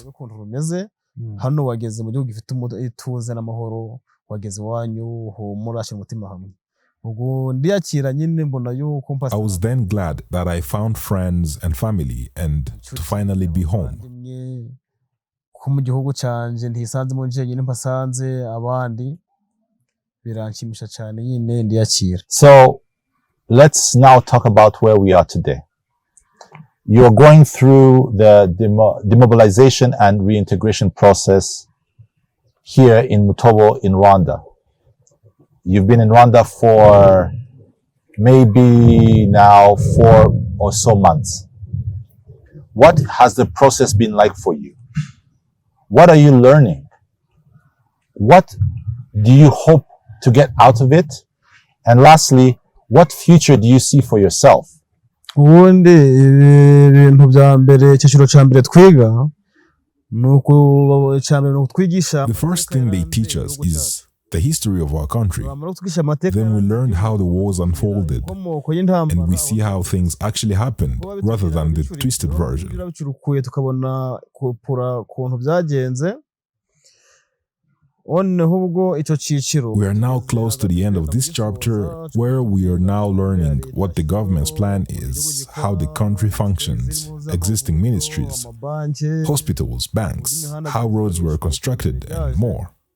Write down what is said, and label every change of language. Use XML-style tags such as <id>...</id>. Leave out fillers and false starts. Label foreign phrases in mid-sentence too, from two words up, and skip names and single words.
<en>I was then glad that I found friends and family and to finally be home.</en> <rw>ko mu gihugu canje ntisanzemo njyenyine mpasanze abandi biranshimisha cyane nyine ndiyakira.</rw> <en>So let's now talk about where we are today. You're going through the demobilization and reintegration process here in Mutobo in Rwanda. You've been in Rwanda for maybe now 4 or so months. What has the process been like for you? What are you learning? What do you hope to get out of it? And lastly, what future do you see for yourself?</en> <rw>Ubundi ibintu bya mbere cyashiro cya mbere twiga nuko cyambere no twigisha.</rw> <en>The first thing they teach us is the history of our country. Then we learn how the wars unfolded, and we see how things actually happened rather than the twisted version. We are now close to the end of this chapter, where we are now learning what the government's plan is, how the country functions, existing ministries, hospitals, banks, how roads were constructed, and more.</en>